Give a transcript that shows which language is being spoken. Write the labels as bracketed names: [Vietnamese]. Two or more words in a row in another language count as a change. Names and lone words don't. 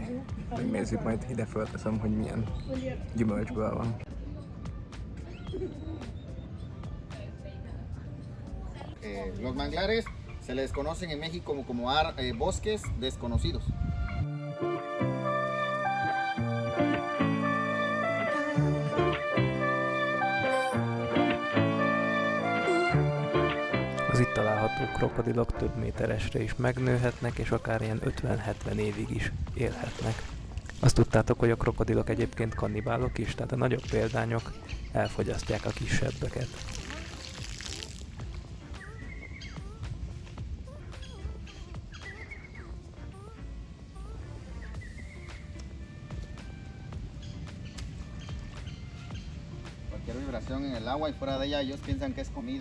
[Hungarian] Megnézzük majd, ide fölteszem, hogy milyen gyümölcsből van. [Spanish] Los manglares se les conocen en México como bosques desconocidos. [Hungarian] Az itt található krokodilok több méteresre is megnőhetnek, és akár ilyen 50-70 évig is élhetnek. Azt tudtátok, hogy a krokodilok egyébként kannibálok is, tehát a nagyobb példányok elfogyasztják a kisebbeket. [Spanish] Cualquier vibración en el agua y fuera de ella ellos piensan que es comida.